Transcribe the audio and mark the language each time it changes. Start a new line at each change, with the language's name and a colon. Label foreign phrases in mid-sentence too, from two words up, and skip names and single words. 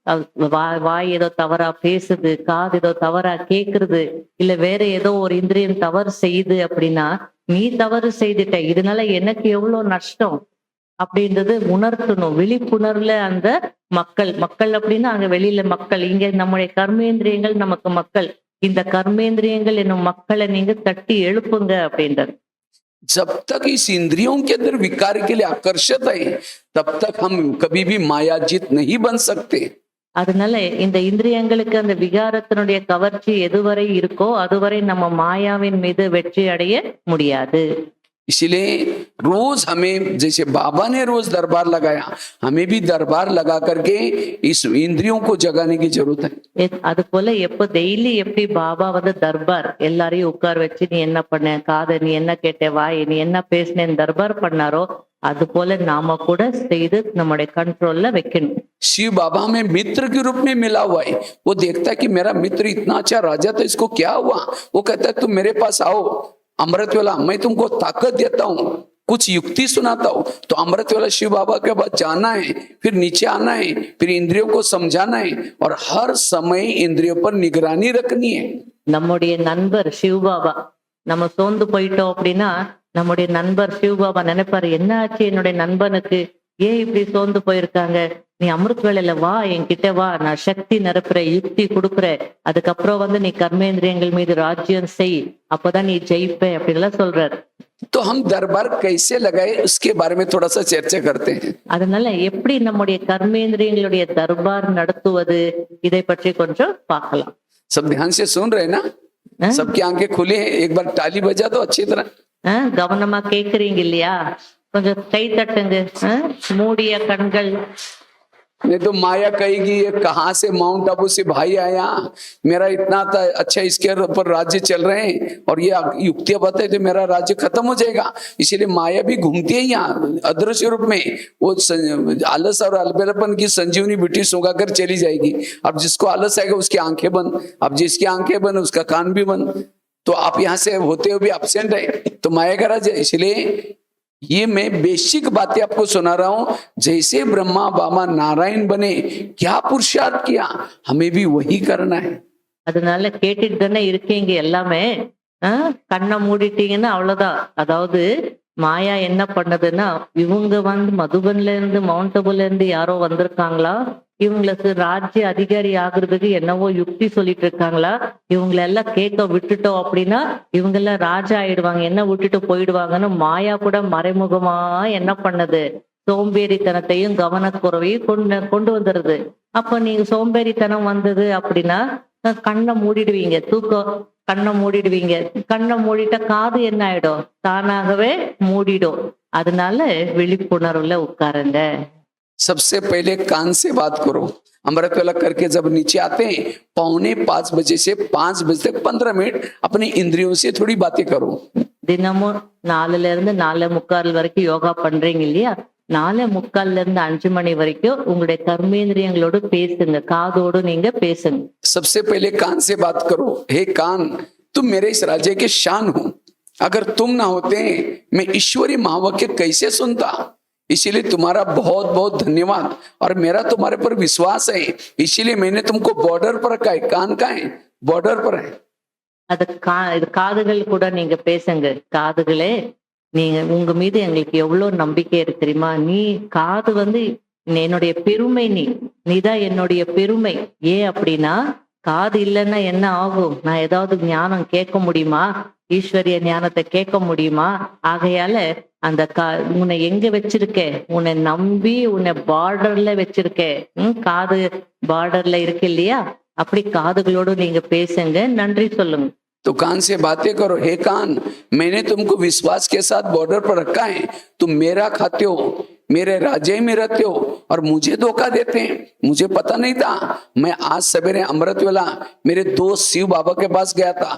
Tamil: வாய் ஏதோ தவறா பேசுது, காது ஏதோ தவறா கேக்குறது, இல்ல வேற ஏதோ ஒரு இந்திரியம் தவறு செய்யுது அப்படின்னா, நீ தவறு செய்துட்ட, இதனால எனக்கு எவ்வளவு நஷ்டம் அப்படின்றது உணர்த்தணும். விழிப்புணர்வுல அந்த மக்கள் அப்படின்னா அங்க வெளியில மக்கள், இங்க நம்முடைய கர்மேந்திரியங்கள் நமக்கு மக்கள். இந்த கர்மேந்திரியங்கள் என்னும் மக்களை நீங்க தட்டி எழுப்புங்க அப்படின்றார்.
Hindi: जब तक इस इंद्रियों के अंदर विकार के लिए आकर्षित है, तब तक हम कभी भी मायाजित नहीं बन सकते।
Tamil: அதனால இந்த இந்திரியங்களுக்கு அந்த விகாரத்தினுடைய கவர்ச்சி எதுவரை இருக்கோ அதுவரை நம்ம மாயாவின் மீது வெற்றி அடைய முடியாது.
Hindi: इसलिए रोज हमें, जैसे बाबा ने रोज दरबार लगाया, हमें भी दरबार लगा करके इस इंद्रियों को जगाने की जरूरत है।
Tamil: அது போல எப்போ டெய்லி எப்படி பாபா வந்து தர்பார் எல்லாரையும் உட்கார வச்சு நீ என்ன பண்ண, காது நீ என்ன கேட்ட, வாய் நீ என்ன பேசினேன்னு தர்பார் பண்ணாரோ அது போல நாம கூட செய்து நம்முடைய கண்ட்ரோல்ல வைக்கணும்.
Hindi: शिव बाबा में मित्र के रूप में मिला हुआ है। वो देखता है कि मेरा मित्र इतना अच्छा राजा था, इसको क्या हुआ? वो कहता है तुम मेरे पास आओ अमृत वेला, मैं तुमको ताकत देता हूँ, कुछ युक्ति सुनाता हूँ। तो अमृत वेला शिव बाबा के पास जाना है, फिर नीचे आना है, फिर इंद्रियों को समझाना है और हर समय इंद्रियों पर निगरानी रखनी है।
Tamil: நம்முடைய நண்பர் சிவபாபா நம்ம சோர்ந்து போயிட்டோம் அப்படின்னா நம்முடைய நண்பர் சிவபாபா நினைப்பாரு, என்ன ஆச்சு என்னுடைய நண்பனுக்கு, ஏன் இப்படி சோர்ந்து போயிருக்காங்க, நீ அமிர்த் வேளையில வா, என்கிட்ட வா, நான் சக்தி நிரப்புறேன், யுக்தி கொடுக்குறேன், அதுக்கப்புறம் வந்து நீ கர்மேந்திரியங்கள் மீது ராஜ்யம் செய், அப்பதான் நீ ஜெயிப்ப அப்படின்லாம் சொல்றாரு.
Hindi: तो हम दरबार कैसे लगाए उसके बारे में थोड़ा सा चर्चा करते हैं।
Tamil: அதனால எப்படி நம்முடைய கர்மேந்திரியங்களுடைய தர்பார் நடத்துவது இதை பற்றி கொஞ்சம் பார்க்கலாம்.
Hindi: सब ध्यान से सुन रहे हैं ना? सबकी आंखें खुली हैं, एक बार ताली बजा दो अच्छी तरह।
Tamil: கவனமா கேக்குறீங்க இல்லையா? கொஞ்சம் கை தட்டுங்க. மூடிய கண்கள்.
Hindi: नहीं तो माया कहेगी ये कहाँ से माउंट आबू से भाई आया, मेरा इतना अच्छा इसके ऊपर राज्य चल रहे हैं और ये युक्तियां बताए तो मेरा राज्य खत्म हो जाएगा। इसीलिए माया भी घूमती है यहाँ अदृश्य रूप में, वो आलस और अलबेलापन की संजीवनी बिटी सुगा कर चली जाएगी। अब जिसको आलस आएगा उसकी आंखें बंद, अब जिसकी आंखें बंद उसका कान भी बंद, तो आप यहाँ से होते हुए भी एब्सेंट है, तो माया का राज्य। इसलिए ये मैं बेसिक बातें आपको सुना रहा हूं। जैसे ब्रह्मा बाबा नारायण बने, क्या पुरुषार्थ किया, हमें भी वही करना है।
Tamil: அதனால கேட்டுட்டு தானே இருக்கீங்க எல்லாமே. கண்ணை மூடிட்டீங்கன்னா அவ்வளவுதான். அதாவது மாயா என்ன பண்ணதுன்னா, இவங்க வந்து மதுபன்ல இருந்து மவுண்ட் ஆபுல இருந்து யாரோ வந்திருக்காங்களா, இவங்களுக்கு ராஜ்ய அதிகாரி ஆகுறதுக்கு என்னவோ யுக்தி சொல்லிட்டு இருக்காங்களா, இவங்களை எல்லாம் கேட்க விட்டுட்டோம் அப்படின்னா இவங்க எல்லாம் ராஜா ஆயிடுவாங்க, என்ன விட்டுட்டு போயிடுவாங்கன்னு மாயா கூட மறைமுகமா என்ன பண்ணது, சோம்பேறித்தனத்தையும் கவனக்குறைவையும் கொண்டு வந்துடுது. அப்ப நீங்க சோம்பேறித்தனம் வந்தது அப்படின்னா கண்ணை மூடிடுவீங்க, தூக்கம் கண்ணை மூடிடுவீங்க. கண்ணை மூடிட்ட காது என்ன ஆயிடும், தானாகவே மூடிடும். அதனால விழிப்புணர்வுல உட்காருங்க.
Hindi: सबसे पहले कान से बात करो। अमृत वेला करके जब नीचे आते हैं 4:45 से 5 बजे तक 15 मिनट अपनी इंद्रियों से थोड़ी बातें करो।
Tamil: தினமும் 4ல இருந்து 4:45 வரைக்கும் யோகா பண்றீங்க இல்லையா, 4:45 இருந்து 5 மணி வரைக்கும் உங்களுடைய கர்மேந்திரியங்களோடு பேசுங்க, காதோடு நீங்க பேசுங்க.
Hindi: सबसे पहले कान से बात करो। हे कान, तुम मेरे इस राज्य के शान हो, अगर तुम ना होते मैं ईश्वरी महावाक्य कैसे सुनता। इसीलिए तुम्हारा बहुत बहुत धन्यवाद और मेरा तुम्हारे पर विश्वास है, इसीलिए मैंने तुमको बॉर्डर पर रखा है। कान का है, बॉर्डर पर है।
Tamil: அது காதுகள் கூட நீங்க பேசுங்க. காதுகளே, நீங்க உங்க மீது எங்களுக்கு எவ்வளவு நம்பிக்கை இருக்கு தெரியுமா, நீ காது வந்து என்னுடைய பெருமை, நீதான் என்னுடைய பெருமை. ஏன் அப்படின்னா காது இல்லைன்னா என்ன ஆகும், நான் ஏதாவது ஞானம் கேட்க முடியுமா, ஈஸ்வரிய ஞானத்தை கேட்க முடியுமா? ஆகையால அந்த உன்னை எங்க வச்சிருக்கேன், உன்னை நம்பி உன்னை பார்டர்ல வச்சிருக்கேன். காது பார்டர்ல இருக்கு இல்லையா, அப்படி காதுகளோடு நீங்க பேசுங்க, நன்றி சொல்லுங்க.
Hindi: तो कान से बातें करो। हे कान, मैंने तुमको विश्वास के साथ बॉर्डर पर रखा है, तुम मेरा खाते हो, मेरे राज्य में रहते हो और मुझे धोखा देते हैं। मुझे पता नहीं था। मैं आज सवेरे अमृत वेला मेरे दोस्त शिव बाबा के पास गया था।